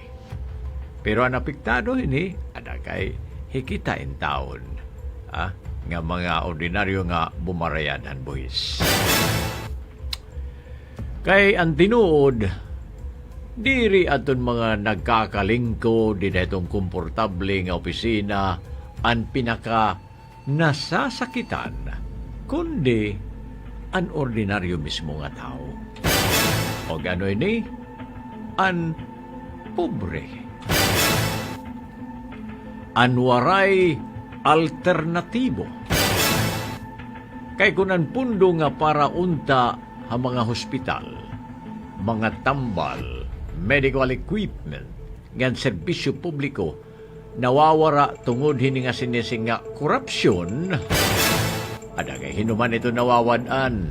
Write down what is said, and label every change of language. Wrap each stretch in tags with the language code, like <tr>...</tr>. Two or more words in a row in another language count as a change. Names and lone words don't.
<war>Pero ang apektado ini, ada kay hikitain taon. Nga mga ordinaryo nga bumarayan han buhis. Kay ang tinuod, diri aton mga nagkakalingko, di na itong komportable nga opisina, ang pinaka nasasakitan, kundi ang ordinaryo mismo nga tao. O gano'n ni, ang pobre. Anwaray alternatibo. Kay kunan pundo nga para unta ang mga hospital, mga tambal,</war> <en>medical equipment,</en> <war>ngan serbisyo publiko, nawawara tungod hini nga sinising nga korupsyon, ada kay hinuman ito nawawadan.</war>